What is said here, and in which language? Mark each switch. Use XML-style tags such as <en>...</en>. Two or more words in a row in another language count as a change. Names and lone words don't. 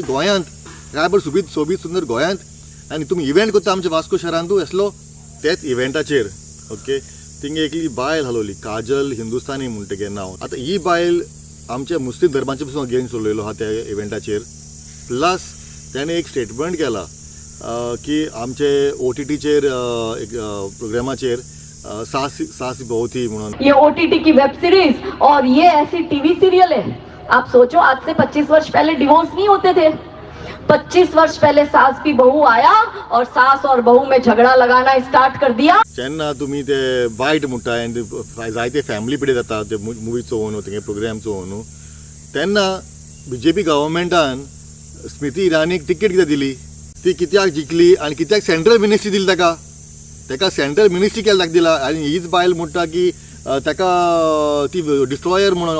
<kok>गोंयांत काय बरें सोबीत सुंदर गोंयांत आनी तुमी इव्हेंट करता आमच्या वास्को शहरांतू येसलो तेच इव्हेंटाचेर ओके थिंगा एकली बायल हालोली काजल हिंदुस्तानी म्हूण तेगे नांव आतां ही बायल आमच्या मुस्लीम धर्माचे पसून अगेन्स्ट उलयलो आहा त्या इव्हेंटाचेर प्लस तेणें एक स्टेटमेंट केला की आमचे OTTचेर एक प्रोग्रामाचेर सास बहुती म्हणून</kok> <hi>ये OTT की</hi> <en>web series</en> <hi>और ये ऐसी</hi> <en>TV serial</en> <hi>है आप सोचो आज से 25 वर्ष पहले डिवोर्स नहीं होते थे 25 वर्ष पहले सास की बहू आया और सास और बहू में झगड़ा लगाना स्टार्ट कर दिया</hi> <kok>जेन्ना तुमी ते वायट म्हणटाय आनी जायते फॅमिली पिडे जाता ते मुवी चोवून तेगे प्रोग्राम चोवून तेन्ना BJP गव्हर्मेंटान स्मृती इराणीक टिकेट कित्याक दिली ती कित्याक जिखली आनी कित्याक</kok> <en>central ministry</en> <kok>दिली ताका</kok> <en>central ministry</en> <kok>केल्या ताका दिला आनी हीच बायल म्हणटा की ताका ती डिस्ट्रॉयर म्हणून</kok>